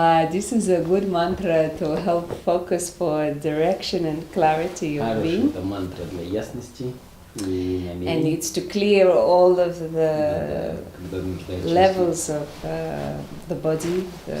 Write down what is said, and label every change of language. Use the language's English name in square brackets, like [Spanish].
[English] This is a good mantra to help focus for direction and clarity of being. [Russian] Это мантра для ясности и намерений. [English] And it's to clear all of the levels of the body,